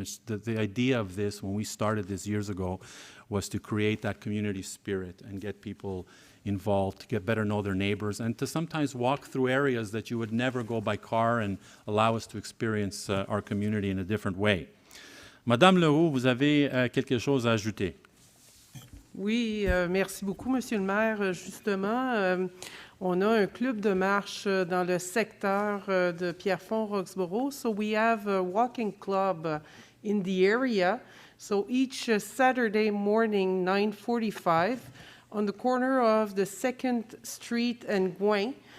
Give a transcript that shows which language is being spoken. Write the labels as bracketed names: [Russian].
[English] It's the idea of this, when we started this years ago, was to create that community spirit and get people involved, to get better know their neighbors, and to sometimes walk through areas that you would never go by car and allow us to experience our community in a different way. [French] Madame Leroux, vous avez quelque chose à ajouter? Oui, merci beaucoup, Monsieur le maire. Justement, on a un club de marche dans le secteur de Pierrefonds-Roxboro. [English] So we have a walking club in the area. So each Saturday morning, 9:45, on the corner of the 2nd Street and Gouin.